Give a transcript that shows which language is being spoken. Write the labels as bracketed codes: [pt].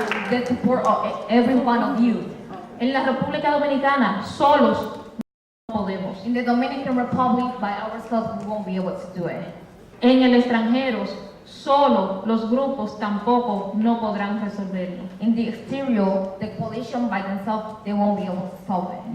[en] the support of every one of you. [es] En la República Dominicana, solos no podemos. [en] In the Dominican Republic, by ourselves, we won't be able to do it. [es] En el extranjero, solo los grupos tampoco no podrán resolverlo. [en] In the exterior, the coalition by themselves, they won't be able to solve it.